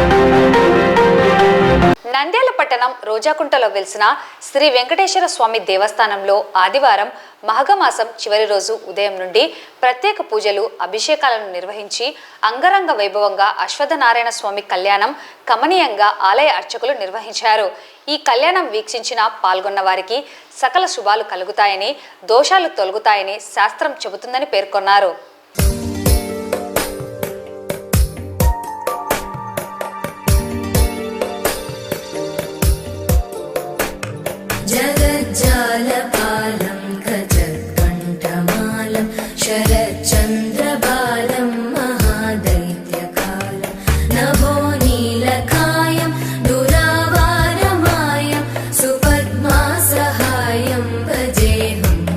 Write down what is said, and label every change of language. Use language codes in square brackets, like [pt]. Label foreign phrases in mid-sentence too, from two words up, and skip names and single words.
[te] నంద్యాల పట్టణం రోజాకుంటలో వెలిసిన శ్రీ వెంకటేశ్వర స్వామి దేవస్థానంలో ఆదివారం మాఘమాసం చివరి రోజు ఉదయం నుండి ప్రత్యేక పూజలు, అభిషేకాలను నిర్వహించి అంగరంగ వైభవంగా అశ్వత్థనారాయణ స్వామి కళ్యాణం కమనీయంగా ఆలయ అర్చకులు నిర్వహించారు. ఈ కళ్యాణం వీక్షించిన పాల్గొన్న వారికి సకల శుభాలు కలుగుతాయని, దోషాలు తొలగుతాయని శాస్త్రం చెబుతుందని పేర్కొన్నారు. [sa] जगज्जालपालं गजत्कण्ठमालं शरच्चन्द्रबालं महादैत्यकालं नभो नीलकायं दुरावारमायं सुपद्मासहायं भजेऽहं